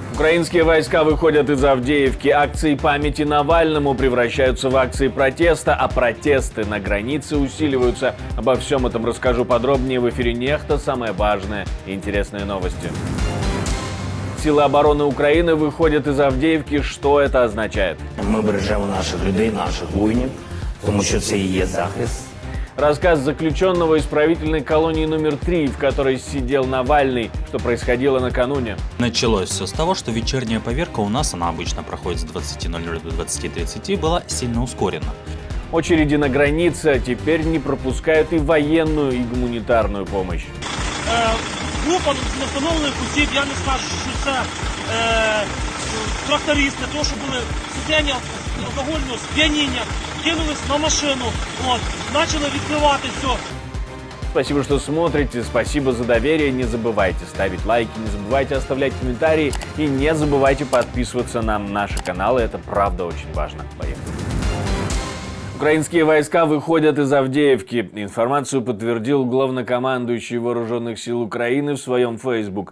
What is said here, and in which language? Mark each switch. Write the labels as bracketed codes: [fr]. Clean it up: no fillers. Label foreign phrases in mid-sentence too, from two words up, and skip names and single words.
[ru] Украинские войска выходят из Авдеевки, акции памяти Навальному превращаются в акции протеста, а протесты на границе усиливаются. Обо всем этом расскажу подробнее в эфире «Нехта». Самые важные и интересные новости. Силы обороны Украины выходят из Авдеевки. Что это означает? [uk] Мы бережемо наших людей, наших воїнів, тому що це і є захист. [ru] Рассказ заключенного исправительной колонии номер 3, в которой сидел Навальный, что происходило накануне. Началось все с того, что вечерняя поверка у нас, она обычно проходит с 20:00 до 20:30, была сильно ускорена. Очереди на границе, а теперь не пропускают и военную, и гуманитарную помощь. [uk] Група невстановлених осіб, я не скажу, що це трактористи, тому що були в стані алкогольного сп'яніння, кинулись на машину, почали відкривати все. [ru] Спасибо, что смотрите, спасибо за доверие, не забывайте ставить лайки, не забывайте оставлять комментарии и не забывайте подписываться на наши каналы, это правда очень важно. Поехали. Украинские войска выходят из Авдеевки. Информацию подтвердил главнокомандующий Вооруженных сил Украины в своем Facebook.